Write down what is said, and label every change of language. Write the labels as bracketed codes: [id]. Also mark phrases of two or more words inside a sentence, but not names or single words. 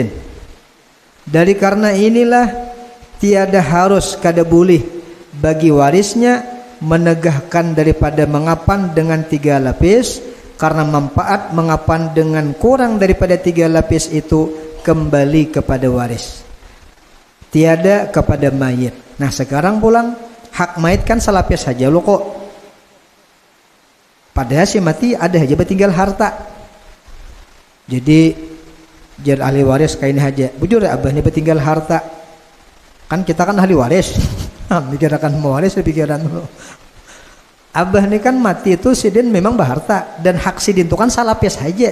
[ms] Dari karena inilah tiada harus kada boleh bagi warisnya menegahkan daripada mengapan dengan 3 lapis, karena manfaat mengapan dengan kurang daripada 3 lapis itu kembali kepada waris, tiada kepada mayit. [bjn] Nah sekarang pulang, hak mayit kan selapis saja lo kok, padahal si mati ada aja tinggal harta. Jadi jar ahli waris kain aja, bujur ya abah ini tinggal harta, kan kita kan ahli waris. Pikirkan mewaris pikiran lo. Abah ini kan mati itu sidin memang berharta, dan hak sidin itu kan salapis saja.